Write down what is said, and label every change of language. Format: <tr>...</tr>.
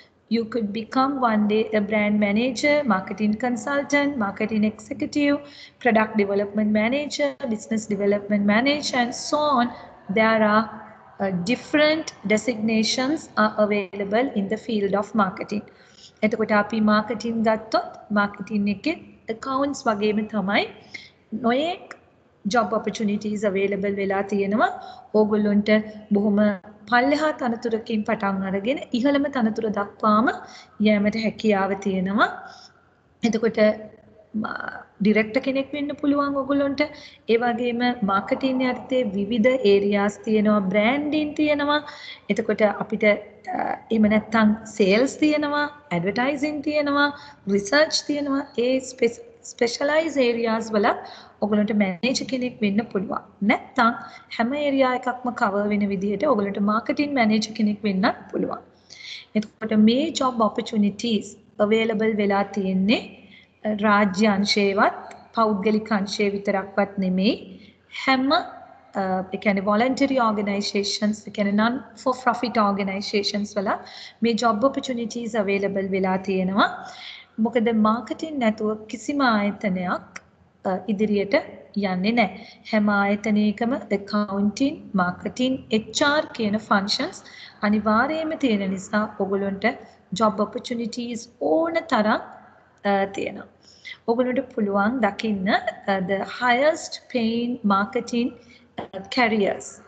<en>You could become one day a brand manager, marketing consultant, marketing executive, product development manager, business development manager, and so on. There are different designations are available in the field of marketing.</en> <si>එතකොට අපි marketing ගත්තොත් marketing එකේ accounts වගේම තමයි නොයෙක්</si> <en>job opportunities available</en> <si>වෙලා තියෙනවා. ඕගොල්ලොන්ට බොහොම පල්ලෙහා තනතුරකින් පටන් අරගෙන ඉහළම තනතුර දක්වාම යෑමට හැකියාව තියෙනවා. එතකොට ඩිරෙක්ටර් කෙනෙක් වෙන්න පුළුවන් ඔයගොල්ලොන්ට. ඒ වගේම මාකටිං යටතේ විවිධ ඒරියාස් තියෙනවා, බ්‍රෑන්ඩින් තියෙනවා. එතකොට අපිට එහෙම නැත්නම් සේල්ස් තියෙනවා, ඇඩ්වර්ටයිසින් තියෙනවා, රිසර්ච් තියෙනවා. ඒ ස්පෙෂලායිස් ඒරියාස් වල ඔයගොල්ලන්ට මැනේජර් කෙනෙක් වෙන්න පුළුවන්. නැත්නම් හැම ඒරියා එකක්ම කවර් වෙන විදිහට ඔයගොල්ලන්ට මාකටිං මැනේජර් කෙනෙක් වෙන්නත් පුළුවන්. එතකොට මේ</si> <en>job opportunities available</en> <si>වෙලා තියෙන්නේ රාජ්‍ය අංශේවත් පෞද්ගලික අංශේ විතරක්වත් නෙමෙයි. හැම ඒ කියන්නේ</si> <en>voluntary organizations,</en> <si>ඒ කියන්නේ</si> <en>non for profit organizations</en> <si>වල මේ</si> <en>job opportunities available</en> <si>වෙලා තියෙනවා. මොකද මාකටිං නැතුව කිසිම ආයතනයක් ඉදිරියට යන්නේ නැහැ. හැම ආයතනයකම accounting, marketing, HR කියන functions අනිවාර්යයෙන්ම තියෙන නිසා ඔයගොල්ලන්ට</si> <en>job opportunities</en> <si>ඕන තරම් තියෙනවා. ඔයගොල්ලන්ට පුළුවන් දකින්න</si> <en>the highest paying marketing careers.</en>